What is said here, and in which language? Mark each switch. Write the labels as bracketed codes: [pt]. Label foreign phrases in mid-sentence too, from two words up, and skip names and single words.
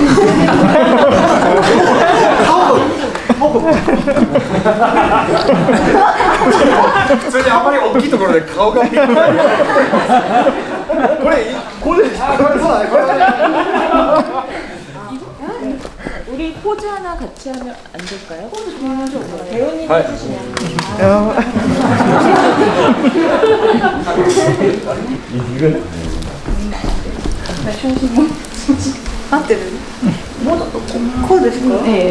[ja] 普通にあまり大きいところで顔が見えない。これそうだね。これ。 [ko] 우리 포즈 하나 같이 하면 안 될까요? 포즈 좋아하죠. 배우님 네. 해주시면. 네.